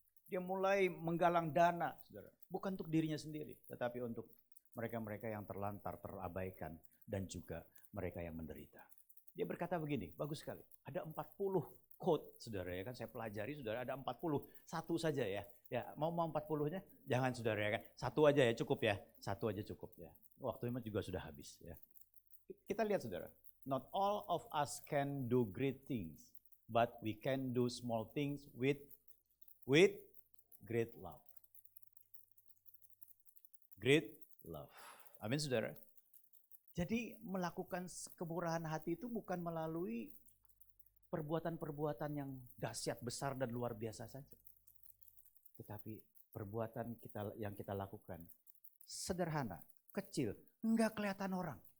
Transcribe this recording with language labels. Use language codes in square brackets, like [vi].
[id] Dia mulai menggalang dana, saudara. Bukan untuk dirinya sendiri, tetapi untuk mereka-mereka yang terlantar, terabaikan, dan juga mereka yang menderita. Dia berkata begini, bagus sekali. Ada 40 quote, saudara, ya kan, saya pelajari, saudara, ada 40, satu saja ya. Ya, mau 40-nya? Jangan, saudara, ya kan. Satu aja ya, cukup ya. Satu aja cukup ya. Waktunya juga sudah habis ya. Kita lihat, saudara. [en] Not all of us can do great things, but we can do small things with great love. Great love. [id] Amin, saudara. Jadi melakukan kemurahan hati itu bukan melalui perbuatan-perbuatan yang dahsyat, besar dan luar biasa saja. Tetapi perbuatan yang kita lakukan sederhana, kecil, enggak kelihatan orang.